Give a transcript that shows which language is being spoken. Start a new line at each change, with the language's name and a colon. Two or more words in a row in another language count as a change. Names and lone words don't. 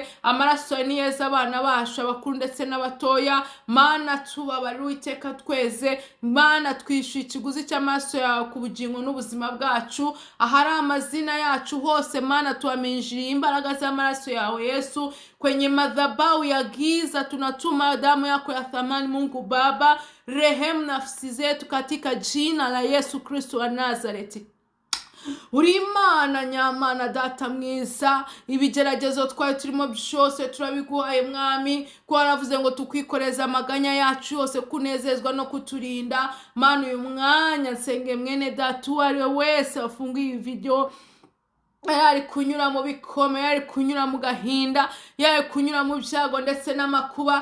Kinyarwanda: Amaraso yawe niyeza abana bacu, abakuru ndetse n'abatoya. Mana tubabarire Uwiteka tweze. Mana twishyuye ikiguzi cy'amaraso yawe ku bugingo n'ubuzima bwacu. Ahari amazina yacu hose, Mana tuaminjiriye imbaraga z'amaraso yawe Yesu.
Swahili: Kwenye madhabahu ya giza tunatuma damu yako ya thamani, Mungu Baba. Rehemu nafsi zetu katika jina la Yesu Kristo wa Nazareti.
Kinyarwanda: Uri Imana nyamana, data mwiza. Ibigeragezo twari turimo byose turabiguhaye mwami, ko waravuze ngo tukwikoreza amaganya yacu yose, kunezezwa no kuturinda. Mana uyu mwanya nsenge mwene data uwo ari we wese wafunguye iyi video, yari kunyura mu bikomeye, yari kunyura mu gahinda, yari kunyura mu byago ndetse n'amakuba.